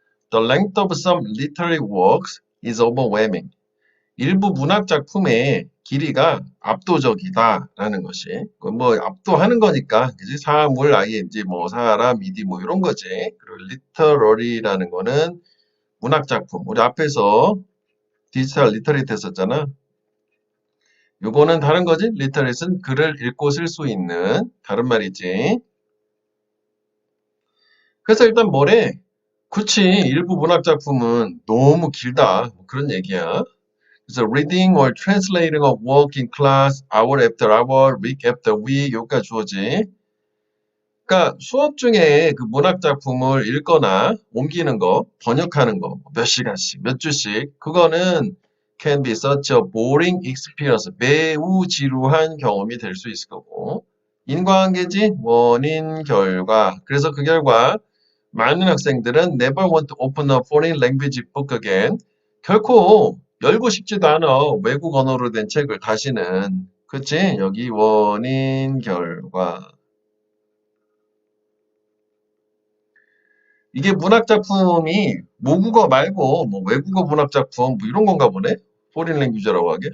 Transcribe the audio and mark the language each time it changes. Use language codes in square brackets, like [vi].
[en] The length of some literary works is overwhelming. [ko] 일부 문학 작품의 길이가 압도적이다라는 것이 뭐 압도하는 거니까 그지 사물 ing 뭐 사람 이디 뭐 이런 거지. 그리고 리터러리라는 거는 문학 작품. 우리 앞에서 디지털 리터레이트 했었잖아. 요거는 다른 거지. 리터레이트는 글을 읽고 쓸 수 있는 다른 말이지. 그래서 일단 뭐래? 그치 일부 문학 작품은 너무 길다. 뭐 그런 얘기야. [en] 그래서 reading or translating a work in class hour after hour, week after week [ko] 여기까지 주어지. 그러니까 수업 중에 그 문학 작품을 읽거나 옮기는 거, 번역하는 거, 몇 시간씩, 몇 주씩 그거는 [en] can be such a boring experience. [ko] 매우 지루한 경험이 될 수 있을 거고. 인과관계지 원인 결과. 그래서 그 결과 많은 학생들은 [en] never want to open a foreign language book again. [ko] 결코 열고 싶지도 않아. 외국 언어로 된 책을 다시는. 그치? 여기 원인 결과. 이게 문학 작품이 모국어 말고 뭐 외국어 문학 작품 뭐 이런 건가 보네. 포린 랭귀지라고 하게.